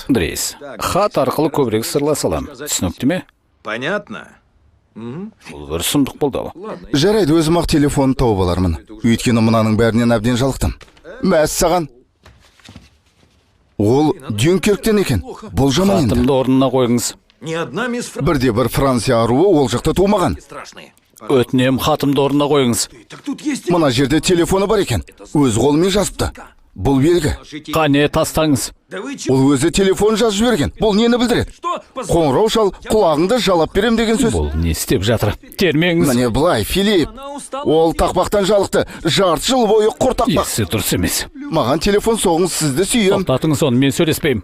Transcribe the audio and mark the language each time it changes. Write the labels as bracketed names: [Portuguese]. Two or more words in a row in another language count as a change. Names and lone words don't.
[Kazakh] Дрейс, хат арқылы көбірек сырласалам. Түсінікті ме? [Russian] Понятно. [Kazakh] Бұл бір сұмдық болды. Жарайды, өзім ақ телефон тауып алармын. Өйткені мынаның бәрінен әбден жалықтым. Мәс саған. Ол Дюнкерктен екен. Бұл жаман енді. Хатымды орнына қойыңыз. [Russian] Ни одна мисс [Kazakh] Бірде-бір Франция аруы ол жақта тумаған. [Russian] страшные. [Kazakh] Өтінем, хатымды орнына қойыңыз. [Russian] Так тут есть... [Kazakh] Мына жерде телефоны бар екен. Өз қолымен жазыпты. Бұл белгі. Қане тастаңыз. [Russian] Да вы чего? [Kazakh] Ол өзі телефон жазып жіберген. Бұл нені білдіреді? [Russian] Что? [Kazakh] Қоңырау шал, құлағыңды жалап берем деген сөз. Бұл не істеп жатыр? Термеңіз. Міне былай, Филипп. Ол тақпақтан жалықты. Жарты жыл бойы құр тақпақ. Есі дұрыс емес. Маған телефон соғыңыз, сізді сүйем. Тоқтатыңыз оны, мен сөйлеспеймін.